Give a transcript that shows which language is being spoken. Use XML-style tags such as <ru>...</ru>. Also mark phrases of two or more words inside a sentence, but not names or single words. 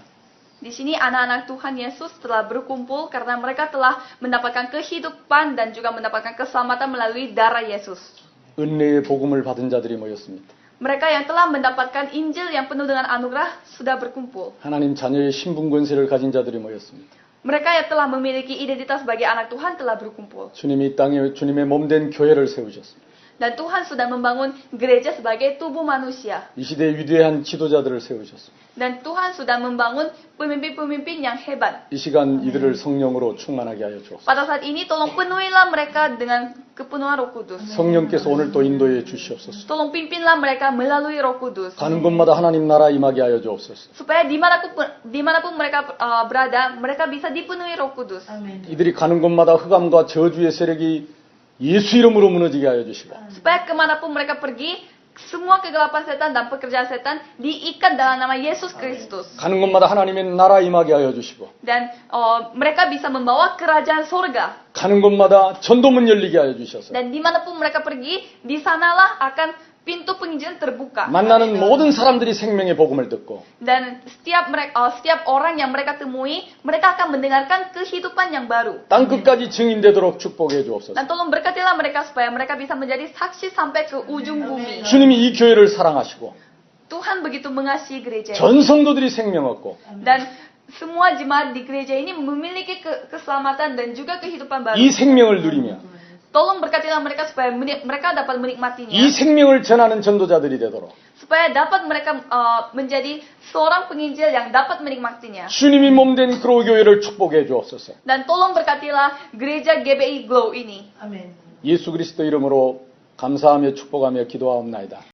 <id>Di sini anak-anak Tuhan Yesus telah berkumpul karena mereka telah mendapatkan kehidupan dan juga mendapatkan keselamatan melalui darah Yesus.</id> <ko>은혜의 복음을 받은 자들이 모였습니다.</ko> <id>Mereka yang telah mendapatkan Injil yang penuh dengan anugerah sudah berkumpul.</id> <ko>하나님 자녀의 신분 권세를 가진 자들이 모였습니다.</ko> <id>Mereka yang telah memiliki identitas sebagai anak Tuhan telah berkumpul.</id> <ko>주님이 이 땅에 주님의 몸된 교회를 세우셨습니다.</ko> <id>Dan Tuhan sudah membangun gereja sebagai tubuh manusia.</id> <ko>이 시대에 위대한 지도자들을 세우셨습니다.</ko> <id>Dan Tuhan sudah membangun pemimpin-pemimpin yang hebat.</id> <ko>이 시간 이들을 성령으로 충만하게 하여 주옵소서.</ko> <id>Pada saat ini tolong penuhilah mereka dengan kepenuhan Roh Kudus.</id> <ko>성령께서 오늘 또 인도해 주시옵소서.</ko> <id>Tolong pimpinlah mereka melalui Roh Kudus.</id> <ko>가는 곳마다 하나님 나라 임하게 하여 주옵소서.</ko> <id>Supaya dimanapun mereka berada, mereka bisa dipenuhi Roh Kudus.</id> <ko>아멘. 이들이 가는 곳마다 흑암과 저주의 세력이 예수 이름으로 무너지게 하여 주시고</ko> <id>Supaya kemanapun mereka pergi, semua kegelapan setan dan pekerjaan setan diikat dalam nama Yesus Kristus.</id> <ko>가는 곳마다 하나님의 나라 임하게 하여 주시고</ko> <id>Dan mereka bisa membawa kerajaan surga.</id> <ko>가는 곳마다 전도문 열리게 하여 주셔서</ko> <id>Dan dimanapun mereka pergi, di sanalah akan pintu penginjilan terbuka.</id> <ko>만나는 모든 사람들이 생명의 복음을 듣고</ko> <id>Dan setiap orang yang mereka temui, mereka akan mendengarkan kehidupan yang baru.</id> <ko>땅 끝까지 증인되도록 축복해 주옵소서.</ko> <id>Dan tolong berkatilah mereka supaya mereka bisa menjadi saksi sampai ke ujung bumi.</id> <ko>주님이 이 교회를 사랑하시고</ko> <id>Tuhan begitu mengasihi gereja ini.</id> <ko>전 성도들이 생명 얻고</ko> <id>Dan semua jemaat di gereja ini memiliki keselamatan dan juga kehidupan baru.</id> <ko>이 생명을 누리며</ko> <id>Tolong berkatilah mereka supaya mereka dapat menikmatinya.</id> <ko>이 생명을 전하는 전도자들이 되도록</ko> <id>Supaya dapat mereka menjadi seorang penginjil yang dapat menikmatinya.</id> <ko>주님이 몸된 그로 교회를 축복해 주옵소서.</ko> <id>Dan tolong berkatilah gereja GBI Glow ini.</id> <ko>아멘. 예수 그리스도 이름으로 감사하며 축복하며 기도하옵나이다.</ko>